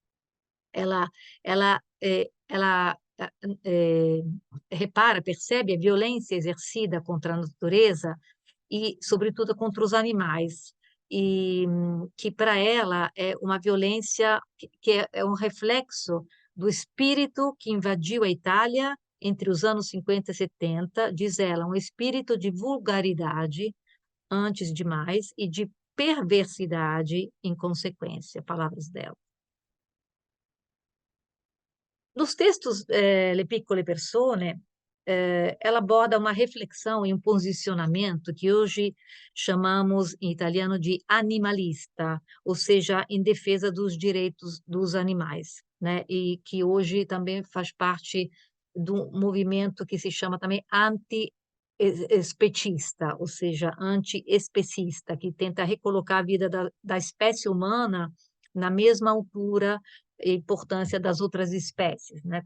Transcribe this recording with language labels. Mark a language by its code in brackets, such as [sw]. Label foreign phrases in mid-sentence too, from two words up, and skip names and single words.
[pt] Ela repara, percebe a violência exercida contra a natureza e, sobretudo, contra os animais, e que para ela é uma violência que é um reflexo do espírito que invadiu a Itália entre os anos 50 e 70, diz ela, um espírito de vulgaridade, antes de mais, e de perversidade em consequência, palavras dela. Nos textos Le piccole persone, ela aborda uma reflexão e um posicionamento que hoje chamamos em italiano de animalista, ou seja, em defesa dos direitos dos animais, né? E que hoje também faz parte do movimento que se chama também anti-especista, ou seja, anti-especista, que tenta recolocar a vida da espécie humana na mesma altura e importância das outras espécies, né?